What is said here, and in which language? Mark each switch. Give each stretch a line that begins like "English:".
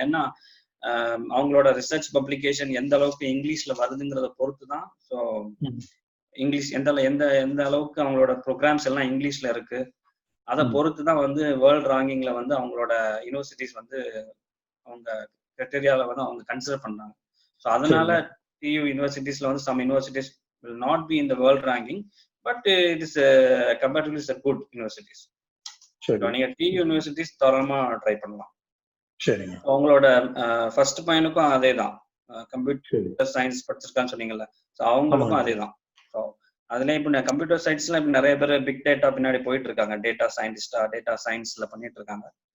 Tamil: ஏன்னா அவங்களோட research publication எந்த அளவுக்கு இங்கிலீஷ்ல வருதுங்கிறத பொறுத்து தான். ஸோ இங்கிலீஷ் எந்த எந்த அளவுக்கு அவங்களோட ப்ரோக்ராம்ஸ் எல்லாம் இங்கிலீஷ்ல இருக்கு, அதை பொறுத்து தான் வந்து வேர்ல்ட் ரேங்கிங்ல வந்து அவங்களோட யூனிவர்சிட்டிஸ் வந்து அவங்க கிரைட்டீரியால வந்து அவங்க கன்சிடர் பண்றாங்க. ஸோ அதனால TU யூனிவர்சிட்டிஸ்ல வந்து
English: Some universities will not be in the world ranking, but it is comparatively a good universities.
Tamil: நீங்க TU யூனிவர்சிட்டிஸ் தாராளமா ட்ரை பண்ணலாம். சரிங்க. அவங்களோட ஃபர்ஸ்ட் பையனுக்கும் அதே தான், கம்ப்யூட்டர் சயின்ஸ் படிச்சிருக்கான்னு சொன்னீங்கல்ல, ஸோ அவங்களுக்கும் அதே தான். ஸோ அதுல இப்போ கம்ப்யூட்டர் சயின்ஸ்ல இப்போ நிறைய பேர் பிக் டேட்டா பின்னாடி போயிட்டு இருக்காங்க, டேட்டா சயின்டிஸ்டா டேட்டா சயின்ஸ்ல பண்ணிட்டு இருக்காங்க.